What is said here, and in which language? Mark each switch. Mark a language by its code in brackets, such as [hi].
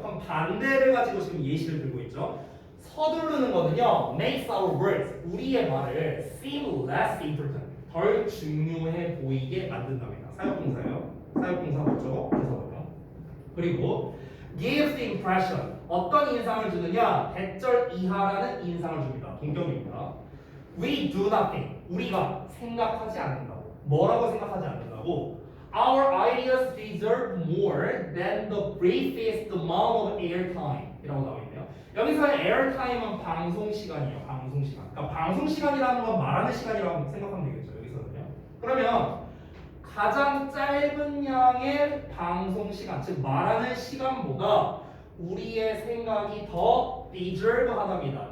[ko] 그럼 반대를 가지고 지금 예시를 들고 있죠. 서두르는 거는요, [en] makes our words, [ko] 우리의 말을 [en] seem less important, [ko] 덜 중요해 보이게 만든답니다. 사역동사예요. 사역동사 목적어, 부사원형. 그리고 [en] gives the impression, [ko] 어떤 인상을 주느냐? 대절 이하라는 인상을 줍니다. 동격입니다. [en] We do nothing, [ko] 우리가 생각하지 않는다고. 뭐라고 생각하지 않는다고? [en] Our ideas deserve more than the briefest amount of airtime 이라고 나와 있네요. [ko] 여기서의 airtime은 방송 시간이에요. 방송 시간. 그러니까 방송 시간이라는 건 말하는 시간이라고 생각하면 되겠죠. 여기서는요. 그러면 가장 짧은 양의 방송 시간, 즉 말하는 시간보다 우리의 생각이 더 deserve하답니다.